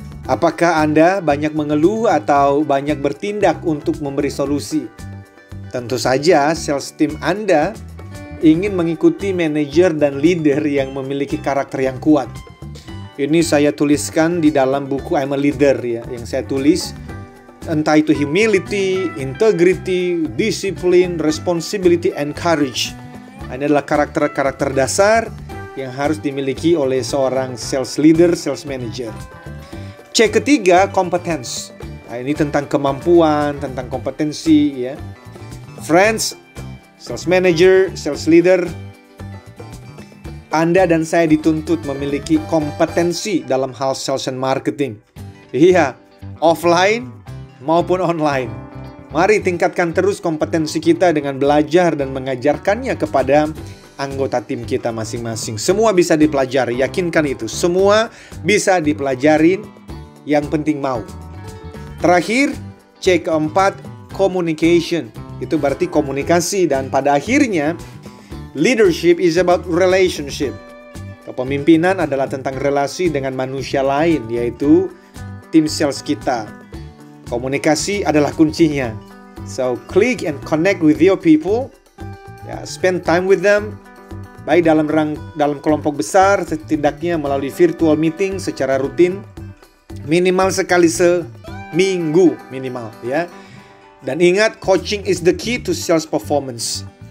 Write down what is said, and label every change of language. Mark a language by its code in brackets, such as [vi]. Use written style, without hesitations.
[id] Apakah Anda banyak mengeluh atau banyak bertindak untuk memberi solusi? Tentu saja sales team Anda ingin mengikuti manajer dan leader yang memiliki karakter yang kuat. Ini saya tuliskan di dalam buku I'm a Leader ya, yang saya tulis. Entah itu [en] humility, integrity, discipline, responsibility, and courage. [id] Ini adalah karakter-karakter dasar yang harus dimiliki oleh seorang sales leader, sales manager. C ketiga, competence. Nah, ini tentang kemampuan, tentang kompetensi ya. Friends, sales manager, sales leader, Anda dan saya dituntut memiliki kompetensi dalam hal [en] sales and marketing. [id] Iya, offline maupun online. Mari tingkatkan terus kompetensi kita dengan belajar dan mengajarkannya kepada anggota tim kita masing-masing. Semua bisa dipelajari, yakinkan itu. Semua bisa dipelajarin, yang penting mau. Terakhir, C keempat, communication. Itu berarti komunikasi, dan pada akhirnya [en] leadership is about relationship. [id] Kepemimpinan adalah tentang relasi dengan manusia lain, yaitu tim sales kita. Komunikasi adalah kuncinya. [en] So, click and connect with your people. Ya, spend time with them. [id] Baik dalam kelompok besar, setidaknya melalui virtual meeting secara rutin. Minimal sekali seminggu minimal ya. Dan ingat, [en] coaching is the key to sales performance.